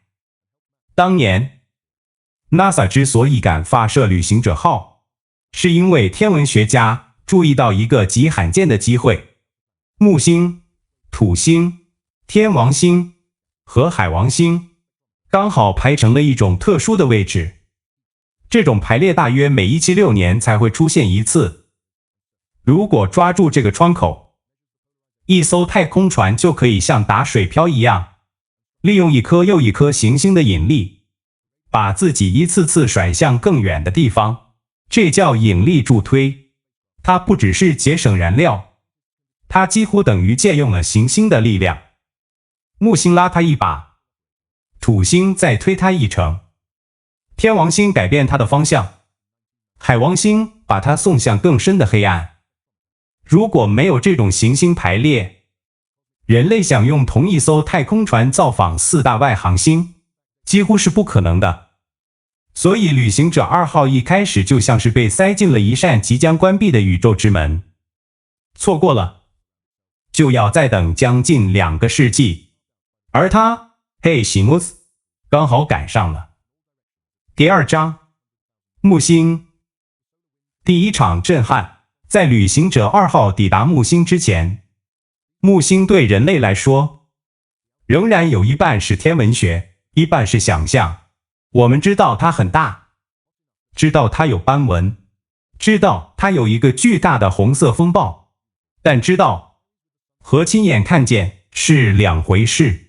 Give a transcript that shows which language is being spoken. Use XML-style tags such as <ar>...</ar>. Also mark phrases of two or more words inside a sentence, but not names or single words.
<zh>當年 NASA 之所以敢發射旅行者號，是因為天文學家注意到一個極罕見的機會：木星、土星、天王星和海王星剛好排成了一種特殊的位置。這種排列大約每176年才會出現一次。如果抓住這個窗口，一艘太空船就可以像打水漂一樣，利用一顆又一顆行星的引力，把自己一次次甩向更遠的地方。這叫引力助推。它不只是節省燃料，它幾乎等於借用了行星的力量。木星拉它一把，土星再推它一程，天王星改變它的方向，海王星把它送向更深的黑暗。如果沒有這種行星排列，人類想用同一艘太空船造訪4大外行星，幾乎是不可能的。所以旅行者2號一開始就像是被塞進了一扇即將關閉的宇宙之門，錯過了，就要再等將近2個世紀。而他，嘿西姆斯，剛好趕上了。第2章，木星。第一場震撼。在旅行者2號抵達木星之前，木星對人類來說，仍然有一半是天文學，一半是想象。我們知道它很大，知道它有斑紋，知道它有一個巨大的紅色風暴，但知道和親眼看見是兩回事。</zh>